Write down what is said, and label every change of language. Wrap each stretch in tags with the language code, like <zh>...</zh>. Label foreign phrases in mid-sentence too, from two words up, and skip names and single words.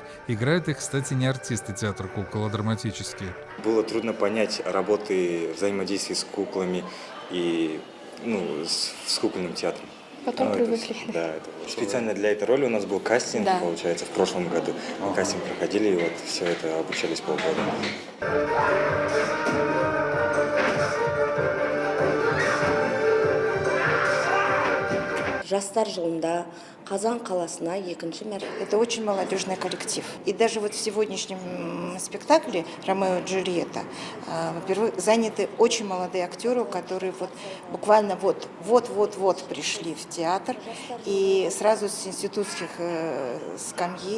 <ru>Играют их, кстати, не артисты театра кукол, а драматические. Было трудно понять работы, взаимодействия с куклами и с кукольным театром. Потом привыкли. Это специально для этой роли у нас был кастинг, да. Получается, в прошлом году. Мы кастинг проходили, и вот все это обучались полгода.</ru> <kk>Жастар жылында Казан қаласына екінші мәрте.</kk> <ru>Это очень молодежный коллектив. И даже вот в сегодняшнем спектакле «Ромео и Джульетта», во-первых, заняты очень молодые актеры, которые вот буквально вот пришли в театр и сразу с институтских скамьи.</ru>